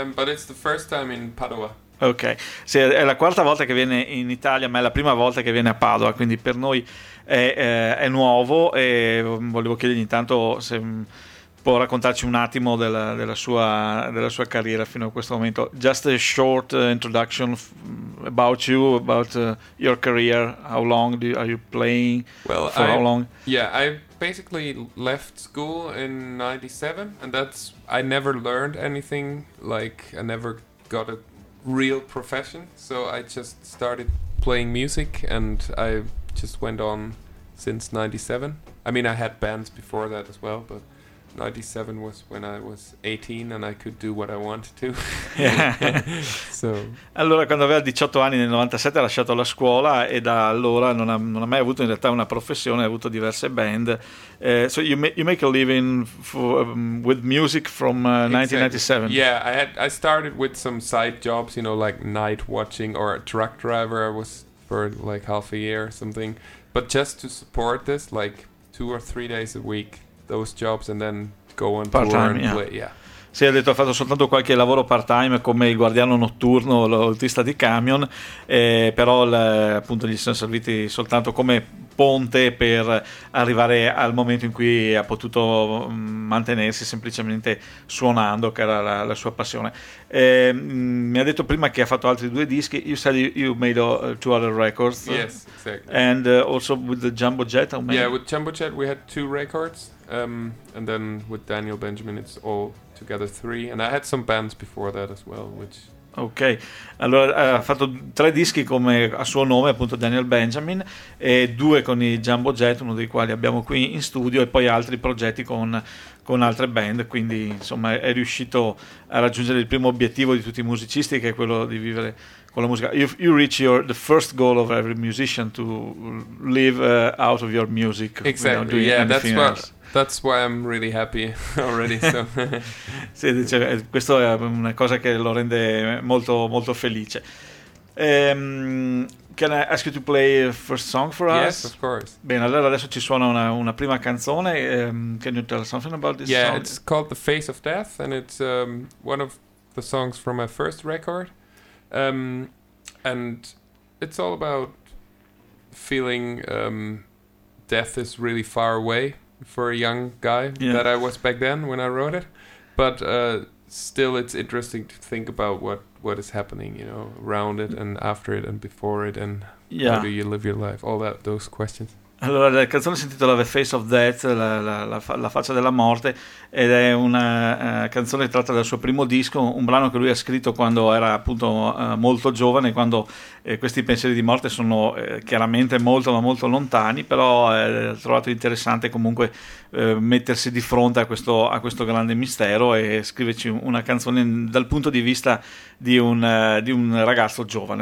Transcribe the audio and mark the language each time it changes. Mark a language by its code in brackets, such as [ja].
[en] But it's the first time in Padova. [it] Ok, sì, è la quarta volta che viene in Italia, ma è la prima volta che viene a Padova, quindi per noi è nuovo, e volevo chiedergli intanto se può raccontarci un attimo della sua carriera fino a questo momento. [en] Just a short introduction about you, about your career. How long are you playing? Well, for how long? Yeah, I basically left school in 97, and that's... I never learned anything, like I never got a real profession, so I just started playing music and I just went on since 97. I mean, I had bands before that as well, but 97 was when I was 18 and I could do what I wanted to. So. [it] Allora, quando aveva 18 anni nel 97 ha lasciato la scuola e da allora non ha mai avuto in realtà una professione, ha avuto diverse band. [en] So you make a living with music from 1997. Yeah, I started with some side jobs, you know, like night watching or a truck driver. I was for like half a year or something, but just to support this, like 2 or 3 days a week. Those jobs and then go on part tour time, and yeah. Play, yeah. [it] Sì, ha detto, ho fatto soltanto qualche lavoro part time come il guardiano notturno, l'autista di camion, però appunto gli sono serviti soltanto come ponte per arrivare al momento in cui ha potuto mantenersi semplicemente suonando, che era la sua passione. Mi ha detto prima che ha fatto altri due dischi. [en] You said you made two other records. Yes, exactly. And also with the Jumbo Jet. Yeah, with Jumbo Jet we had two records, and then with Daniel Benjamin it's all together three, and I had some bands before that as well, which... [it] Ok, allora ha fatto tre dischi come a suo nome, appunto Daniel Benjamin, e due con i Jumbo Jet, uno dei quali abbiamo qui in studio, e poi altri progetti con altre band, quindi insomma è riuscito a raggiungere il primo obiettivo di tutti i musicisti, che è quello di vivere con la musica. [en] You reach the first goal of every musician, to live out of your music. Exactly, yeah, that's what... That's why I'm really happy already. So. [it] Sì, dice, questo è una cosa che lo rende molto molto felice. [en] Can I ask you to play a first song for yes, us? Yes, of course. [it] Bene, allora adesso ci suona una prima canzone. [en] Can you tell us something about this song? Yeah, it's called The Face of Death, and it's one of the songs from my first record. And it's all about feeling death is really far away. For a young guy, yeah. That I was back then when I wrote it, but still it's interesting to think about what is happening, you know, around it and after it and before it, and yeah. How do you live your life, all that, those questions. [it] Allora, la canzone si intitola The Face of Death, la faccia della morte, ed è una canzone tratta dal suo primo disco, un brano che lui ha scritto quando era appunto molto giovane, quando questi pensieri di morte sono chiaramente molto ma molto lontani, però ha trovato interessante comunque mettersi di fronte a questo grande mistero e scriverci una canzone dal punto di vista di un ragazzo giovane.